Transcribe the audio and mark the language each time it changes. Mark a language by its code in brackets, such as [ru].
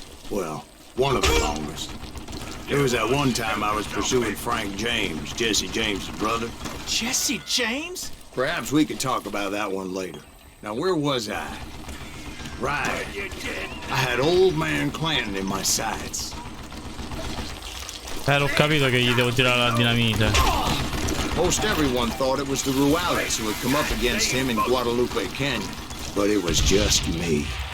[en] Well, one of the longest. It was that one time I was pursuing Frank James, Jesse James' brother. Jesse James? Perhaps we could talk about that one later. Now, where was I? Right. I had old man Clanton in my sights. [it] L'ho capito che gli devo tirare la dinamite. [en] Most everyone thought it was the Rurales who had come up against him in Guadalupe Canyon, but it was just me.